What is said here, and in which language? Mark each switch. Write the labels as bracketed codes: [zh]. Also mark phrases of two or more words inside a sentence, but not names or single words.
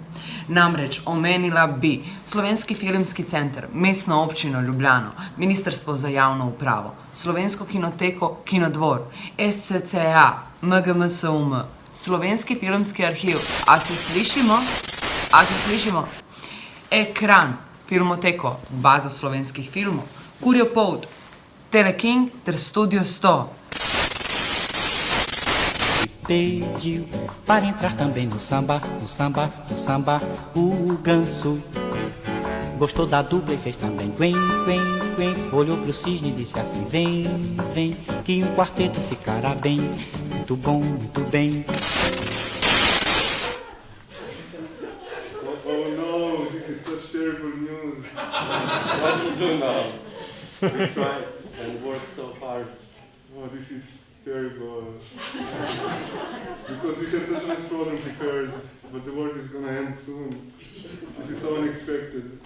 [sl] Namreč omenila bi Slovenski filmski center, Mestno občino Ljubljano, Ministrstvo za javno upravo, Slovensko kinoteko Kinodvor, SCCA, MGMSUM, Slovenski filmski arhiv. A se slišimo? Ekran, Filmoteko, baza slovenskih filmov, Kurjo polt, Teleking ter Studio 100. [pt] pediu para entrar também no samba, no samba, no samba. O ganso gostou da dupla e fez também quen, quen, quen. Olhou pro cisne e disse assim: vem, vem, que um quarteto ficará bem. Muito bom, muito bem. [en] Oh no, this is such terrible news. What to do now? We tried and worked so hard. Oh, this is terrible. Because we had such a nice program prepared, but the work is gonna end soon. This is so unexpected.